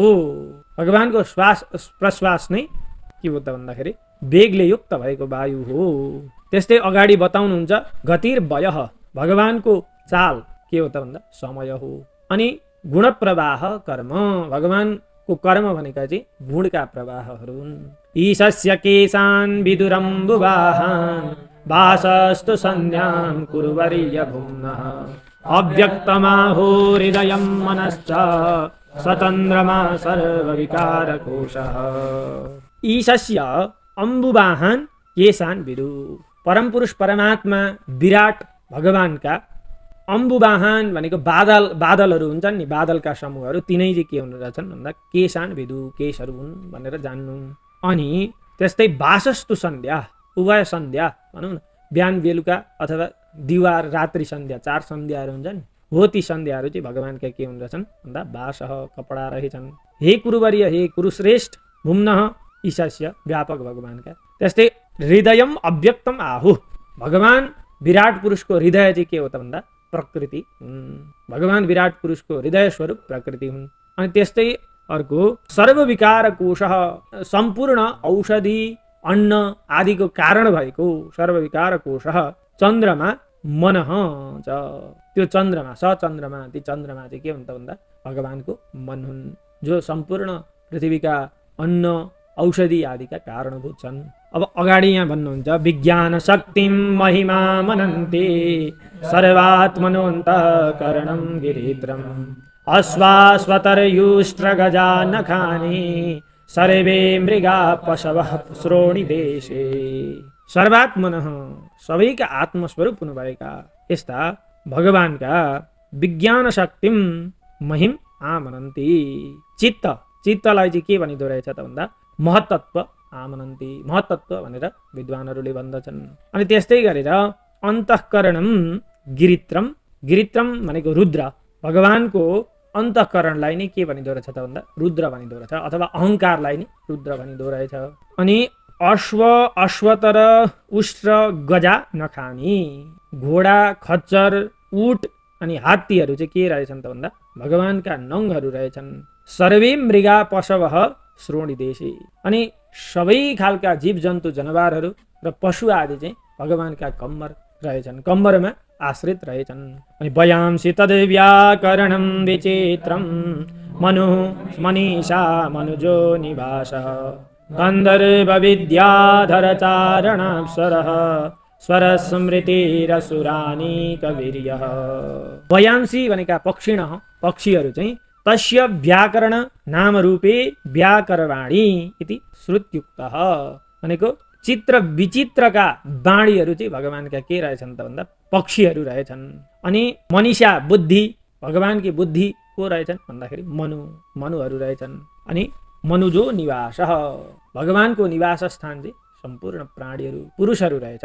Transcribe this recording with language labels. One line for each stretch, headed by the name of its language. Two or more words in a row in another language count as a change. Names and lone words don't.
Nepali: भगवानको श्वास प्रश्वास नै के हो त भन्दाखेरि वेगले युक्त भएको वायु हो। त्यस्तै अगाडि बताउनुहुन्छ गतिर्वयः, भगवानको चाल के हो त भन्दा समय हो। अनि गुण प्रवाह कर्म, भगवानको कर्म भनेका चाहिँ गुणका प्रवाहहरू हुन्।
Sanskrit: ईशस्य केशान् विदुरम्बुवाहान् वासस्तु सन्ध्यां कुरुवर्य भुम्नः अव्यक्तमाहो हृदयं मनश्च सचन्द्रमा सर्वविकारकोशः। ईशस्य अम्बुवाहान् केशान् विदु,
Nepali: परमपुरुष परमात्मा विराट भगवानका अम्बुवाहान भनेको बादलहरू हुन्छन् नि, बादलका समूहहरू, तिनै चाहिँ के हुन रहेछन् भन्दा
Sanskrit: केशान विदु,
Nepali: केशहरू हुन् भनेर जान्नु। अनि त्यस्तै
Sanskrit: वासस्तु सन्ध्या,
Nepali: उभय सन्ध्या भनौँ न, बिहान बेलुका अथवा दिवार रात्रि सन्ध्या, 4 सन्ध्याहरू हुन्छन्, हो ती सन्ध्याहरू चाहिँ भगवानका के हुन रहेछन् भन्दा वासः, कपडा रहेछन्।
Sanskrit: हे कुरुवर्य, हे कुरुश्रेष्ठ, भुम्नः ईशस्य,
Nepali: व्यापक भगवानका।
Sanskrit: त्यस्तै हृदयम अव्यक्तम आहु,
Nepali: भगवान विराट पुरुषको हृदय चाहिँ के हो त भन्दा प्रकृति हुन्। भगवान विराट पुरुषको हृदय स्वरूप प्रकृति हुन्। अनि त्यस्तै अर्को सर्वविकार कोश, सम्पूर्ण औषधि अन्न आदिको कारण भएको सर्वविकार कोश
Sanskrit: चन्द्रमा मनः च,
Nepali: त्यो चन्द्रमा सचन्द्रमा ती चन्द्रमा चाहिँ के हुन्छ भन्दा भगवानको मन हुन्, जो सम्पूर्ण पृथ्वीका अन्न औषधि आदिका कारणभूत छन्। अब अगाडि यहाँ भन्नुहुन्छ
Sanskrit: विज्ञान शक्तिम महिमा मनन्ते सर्वात्मनोऽन्तःकरणं गिरित्रम् अश्वाश्वतरयुष्ट्रगजा नखानि सर्वे मृगा पशवः श्रोणी देशे।
Nepali: सर्वात्मनः सबैका आत्मस्वरूप हुनुभएका यस्ता भगवानका
Sanskrit: विज्ञान शक्तिम महिम आमनन्ति।
Nepali: चित्तलाई चाहिँ के भनिदो रहेछ त भन्दा
Sanskrit: महत्तत्व आमनन्ति,
Nepali: महत्तत्व भनेर विद्वानहरूले भन्दछन्। अनि त्यस्तै गरेर
Sanskrit: अन्तःकरणम गिरित्रम,
Nepali: गिरित्रम भनेको रुद्र, भगवानको अन्तःकरणलाई नै के भनिदो रहेछ त भन्दा रुद्र भनिदो रहेछ, अथवा अहङ्कारलाई नै रुद्र भनिदो रहेछ। अनि
Sanskrit: अश्वतर उष्ट्र गजा नखानी,
Nepali: घोडा खच्चर ऊट अनि हात्तीहरू चाहिँ के रहेछन् त भन्दा भगवानका नङहरू रहेछन्।
Sanskrit: सर्वे मृगा पशवः श्रोणी देशे,
Nepali: अनि सबै खालका जीव जन्तु जनावरहरू र पशु आदि चाहिँ भगवानका कम्मर रहेछन्, कम्मरमा आश्रित रहेछन्।
Sanskrit: अनि वयांसि तद्व्याकरणं विचित्रं मनु मनीषा मनुजो निवासः गन्धर्व विद्याधर चारणाप्सरः स्वरस्मृतिरसुरानी कवीर्यः। वयांसी भनेका पक्षिणः,
Nepali: पक्षीहरू चाहिँ
Sanskrit: तस्य व्याकरण नाम रूपे व्याकरवाणी इति श्रुत्युक्तः,
Nepali: भनेको चित्र विचित्रका वाणीहरू चाहिँ भगवानका के रहेछन् त भन्दा पक्षीहरू रहेछन्। अनि मनीषा बुद्धि, भगवानकी बुद्धि को रहेछन् भन्दाखेरि मनुहरू रहेछन्। अनि
Sanskrit: मनुजो निवास,
Nepali: भगवानको निवास स्थान चाहिँ सम्पूर्ण प्राणीहरू पुरुषहरू रहेछन्।